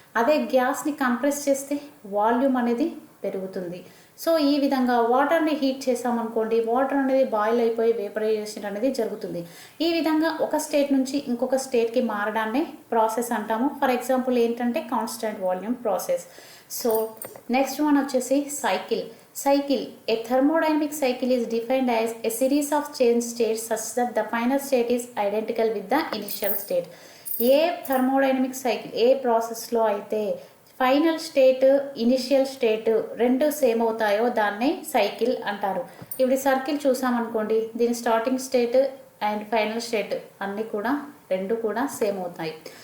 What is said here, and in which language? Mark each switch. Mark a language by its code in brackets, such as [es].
[te] అదే గ్యాస్ని కంప్రెస్ చేస్తే వాల్యూమ్ అనేది పెరుగుతుంది. సో ఈ విధంగా వాటర్ని హీట్ చేసామనుకోండి, వాటర్ అనేది బాయిల్ అయిపోయి వేపరైజేషన్ అనేది జరుగుతుంది. ఈ విధంగా ఒక స్టేట్ నుంచి ఇంకొక స్టేట్కి మారడాన్ని ప్రాసెస్ అంటాము. ఫర్ ఎగ్జాంపుల్ ఏంటంటే constant volume process. So next one వచ్చేసి cycle. Cycle. [en] A thermodynamic cycle is defined as a series of change states such that the final state is identical with the initial state. [te] ఏ thermodynamic cycle, ఏ ప్రాసెస్లో అయితే final state, initial state రెండు same అవుతాయో దాన్నే cycle అంటారు. ఇప్పుడు circle చూసామనుకోండి, దీని starting state and final state అన్నీ కూడా రెండు కూడా సేమ్ అవుతాయి.